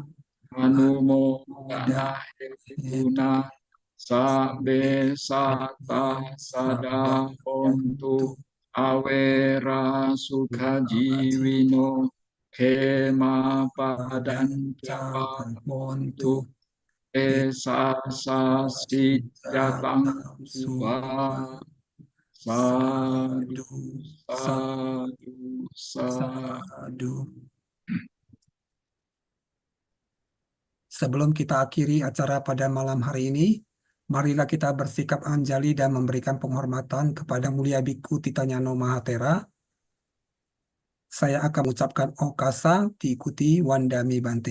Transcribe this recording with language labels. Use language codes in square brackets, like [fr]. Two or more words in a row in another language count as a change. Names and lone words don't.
[pi] anumodana guna sabe sata sada hontu awera sukha jiwino kema padanca hontu esa sasidjatang suba Sadu, Sadu, sadu, sadu. sadu. [id] Sebelum kita akhiri acara pada malam hari ini, marilah kita bersikap anjali dan memberikan penghormatan kepada Mulia Biku Titanyano Mahatera. Saya akan mengucapkan Okasa diikuti [pi] Wandami Bante.